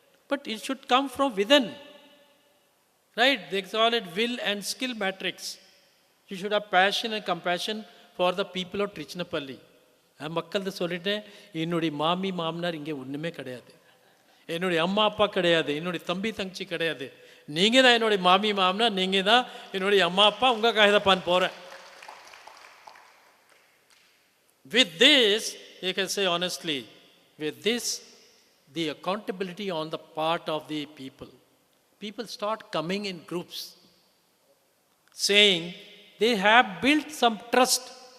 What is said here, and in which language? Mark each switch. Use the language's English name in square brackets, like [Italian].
[English] But it should come from within. Right? They call it will and skill matrix. You should have passion and compassion for the people of Trichinapalli. [Tamil] மக்கள்கிட்ட சொல்லிட்டேன், என்னுடைய மாமி மாமனார் இங்கே ஒன்றுமே கிடையாது, என்னுடைய அம்மா அப்பா கிடையாது, என்னுடைய தம்பி தங்கச்சி கிடையாது, நீங்கள் தான் என்னுடைய மாமி மாமனார், நீங்கள் தான் என்னுடைய அம்மா அப்பா, உங்கள் காகிதப்பான் போகிறேன். [English] With this, you can say honestly, with this, the accountability on the part of the people start coming in groups, saying they have built some trust.